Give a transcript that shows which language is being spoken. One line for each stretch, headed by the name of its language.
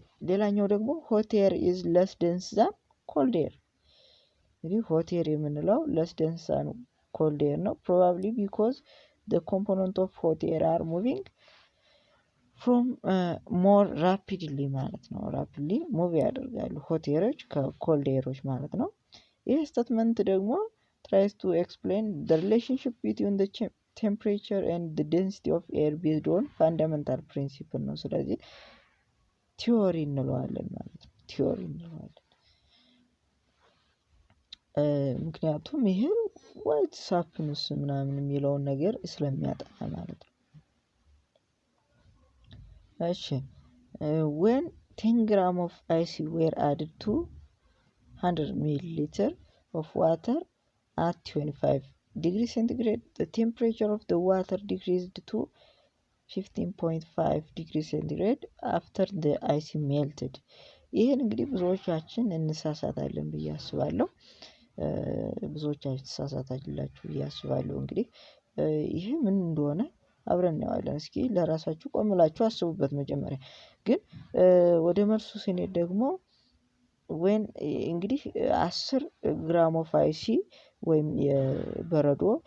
Amharic: ሌላኛው ደግሞ
English: hot air is less dense than cold air
Amharic: እንግዲህ
English: hot air
Amharic: የምንለው
English: less dense than cold air ነው probably because the component of hot air are moving from more rapidly
Amharic: ማለት ነው
English: rapidly move
Amharic: ያደርጋሉ
English: hot airዎች ከcold airዎች
Amharic: ማለት ነው ይህ ስቴትመንት ደግሞ
English: tries to explain the relationship between the temperature and the density of air based on fundamental principle
Amharic: ነው ስለዚህ ቲዮሪ እንለዋለን ማለት ነው። ቲዮሪ እንለዋለን። ምክንያቱም ይሄ ዋት ሃፕንስ ምናምን የሚለውን ነገር ስለሚያጠና ማለት ነው።
English: እሺ when 10 gram of ice were added to 100 milliliter of water at 25 degrees centigrade, the temperature of the water decreased to 15.5 degrees centigrade after the ice melted.
Amharic: ይህን እንግዲህ ብዙዎቻችን እንሳሳታለን ብዬ አስባለሁ። ብዙዎቻችን ተሳሳታላችሁ ብዬ አስባለሁ። እንግዲህ ይሄ ምን እንደሆነ አብረን እናየዋለን። እስኪ ለራሳችሁ ቆም ብላችሁ አስቡበት። መጀመሪያ ግን ወደ መልሱ ስንሄድ ደግሞ when እንግዲህ
English: 10 ግራም ኦፍ አይሲ
Amharic: ወይም የበረዶ